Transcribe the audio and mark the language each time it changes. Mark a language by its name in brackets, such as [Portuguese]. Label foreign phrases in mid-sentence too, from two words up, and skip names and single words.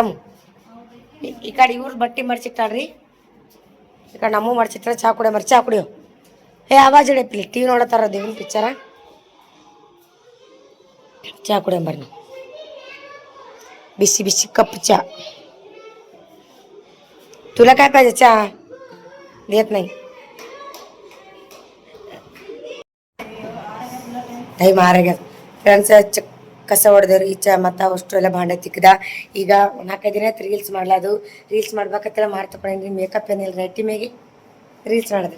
[Kannada] ಇದಮ್ಮ ಈ ಕಡೆ ಇವ್ರು ಬಟ್ಟೆ ಮಡ್ಚಿಟ್ಟಾಳ್ರಿ, ಈ ಕಡೆ ನಮ್ಮ ಮಡ್ಚಿಟ್ರೆ ಚಾ ಕುಡಿಯೋ ಚಾ ಕುಡಿಯೋ. ಆವಾಜ್ ಹಿಡಿಯಪ್ಲಿ, ಟಿವಿ ನೋಡತ್ತಾರ ದೇವಿನ ಪಿಕ್ಚರ. ಚಾ ಕುಡಿಯಂಬರ್ರಿ ನಾವು, ಬಿಸಿ ಬಿಸಿ ಕಪ್ ಚಾ. [Marathi] तुला काय पाहिजे चहा? देत नाही. [Kannada] ಟೈಮ್ ಆರಾಗ್ಯದ ಫ್ರೆಂಡ್ಸ್. ಕಸ ಹೊಡೆದೇವ್ರಿ, ಈಚೆ ಮತ್ತು ಅಷ್ಟು ಎಲ್ಲ ಭಾಂಡೆ ತಿಕ್ಕದ. ಈಗ 4-5 ದಿನ ಆಯ್ತು ರೀಲ್ಸ್ ಮಾಡ್ಲಾದು. ರೀಲ್ಸ್ ಮಾಡ್ಬೇಕಂತೆಲ್ಲ ಮಾಡಿ ತಗೊಂಡ್ರಿ. ಮೇಕಪ್ ಏನಿಲ್ಲ, ನೈಟಿ ಮೇಗೆ ರೀಲ್ಸ್ ಮಾಡಿದ್ರಿ.